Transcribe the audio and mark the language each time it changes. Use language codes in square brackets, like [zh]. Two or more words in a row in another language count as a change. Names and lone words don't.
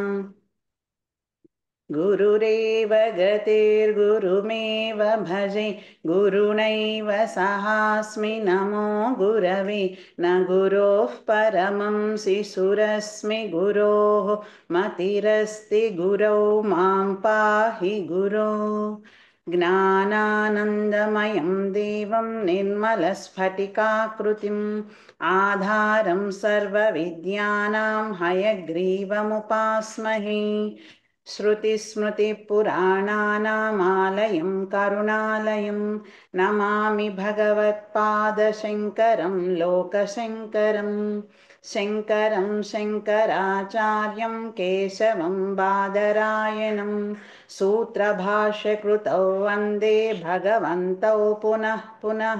[sa] గురురేవ గతిర్గురుమేవ భజే గురుణైవ సహాస్మి నమో గురవే న గురోః పరమం శిశురస్మి గురోః మతిరస్తి గురౌ మాం పాహి గురో. జ్ఞానానందమయం దేవం నిర్మలస్ఫటికాకృతిం ఆధారం సర్వవిద్యానాం హయగ్రీవముపాస్మహే. श्रुतिस्मृतिपुराणानामालयं करुणालयं नमामि भगवत्पादशङ्करं लोकशङ्करं. शङ्करं शङ्कराचार्यं केशवं बादरायणं सूत्रभाष्यकृतौ वन्दे भगवन्तौ पुनः पुनः.